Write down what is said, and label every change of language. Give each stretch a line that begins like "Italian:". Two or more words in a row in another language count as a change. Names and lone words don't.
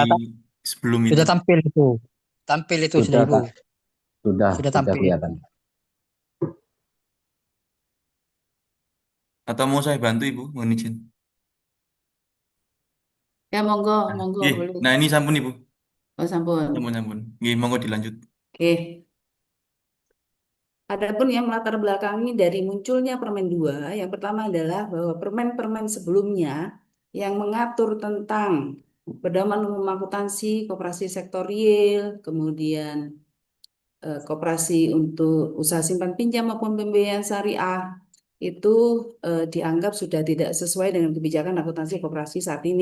Indonesian: sebelum itu. sudah tampil itu. Tampil itu sudah sudah, Ibu. Kak. Sudah Sudah tampil. kelihatan. Atau mau saya bantu, Ibu? Mohon izin.
Javanese: Ya, monggo, monggo,
Indonesian: Nggih. boleh. Nah, ini sampun, Ibu. Oh, sampun.
Javanese: Sampun, sampun. Nggih,
Indonesian: monggo dilanjut. Oke. Adapun yang melatar belakangi dari munculnya Permen 2, yang pertama adalah bahwa permen-permen sebelumnya yang mengatur tentang pedoman umum akuntansi, koperasi sektorial, kemudian koperasi untuk usaha simpan pinjam maupun pembiayaan syariah itu dianggap sudah tidak sesuai dengan kebijakan akuntansi koperasi saat ini.